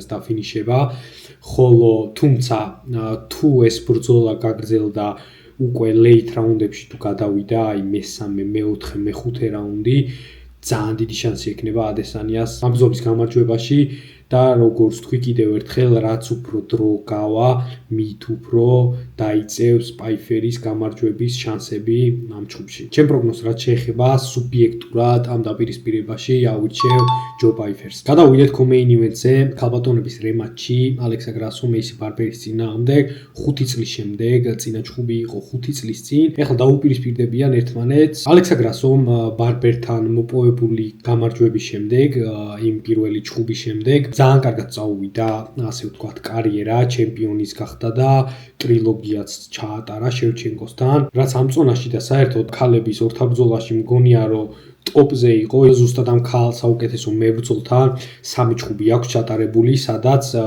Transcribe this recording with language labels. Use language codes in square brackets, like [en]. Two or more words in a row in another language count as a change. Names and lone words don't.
[ka] დაფინიშება, ხოლო თუმცა თუ ეს ბრძოლა გაგრძელდა უკვე late რაუნდებში თუ გადავიდა, აი მესამე, მეოთხე, მეხუთე რაუნდი, ძალიან დიდი შანსი ექნება ადესანიას ამ ბრძოლის გამარჯვებაში და როგორც თქვი კიდევ ერთხელ, რაც უფრო დრო გავა, მით უფრო დაიწევს პაიფერის გამარჯვების შანსები ამ ჩხუბში. ჩემ პროგნოზს რაც შეეხება სუბიექტურად ამ დაპირისპირებაში ავირჩევ ჯო პაიფერს. გადავიდეთ [en] co-main event- [ka] ზე, ქალბატონების რემატჩი ალექსა გრასო მეისი ბარბერის წინააღმდეგ 5 წლის შემდეგ, წინა ჩხუბი იყო 5 წლის წინ. ეხლა დაუპირისპირდებიან ერთმანეთს. ალექსა გრასომ ბარბერთან მოპოვებული გამარჯვების შემდეგ, იმ პირველი ჩხუბის შემდეგ ძალიან კარგად წაუვიდა, ასე ვთქვათ, კარიერა, ჩემპიონის გახდა და ტრილოგიაც ჩაატარა შევჩენკოსთან, რაც ამ წონაში და საერთოდ ქალების ორთაბრძოლაში მგონია რომ ტოპზე იყო, ზუსტად ამ ქალ საუკეთესო მებრძოლთან 3 ჩხუბი აქვს ჩატარებული, სადაც